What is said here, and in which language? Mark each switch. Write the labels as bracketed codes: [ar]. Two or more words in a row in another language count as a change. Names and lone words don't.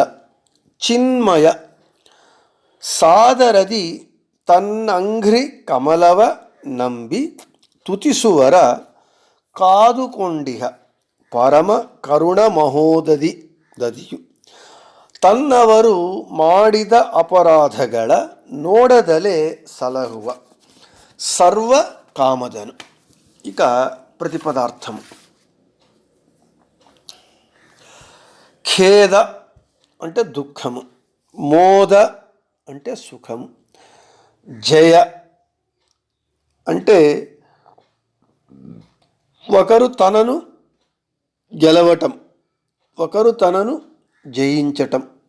[kn] ಚಿನ್ಮಯ ಸಾದರದಿ ತನ್ನಂಘ್ರಿ ಕಮಲವ ನಂಬಿ ತುತಿಸುವರ ಕಾದುಕೊಂಡಿಹ ಪರಮ ಕರುಣ ಮಹೋದಧಿಯು ತನ್ನವರು ಮಾಡಿದ ಅಪರಾಧಗಳ ನೋಡದಲೇ ಸಲಹುವ ಸರ್ವ ಕಾಮದನು. [te] ఇక ప్రతిపదార్థము. ఖేద అంటే దుఃఖము, మోద అంటే సుఖము, జయ అంటే ఒకరు తనను గెలవటం, ఒకరు తనను జయించటం.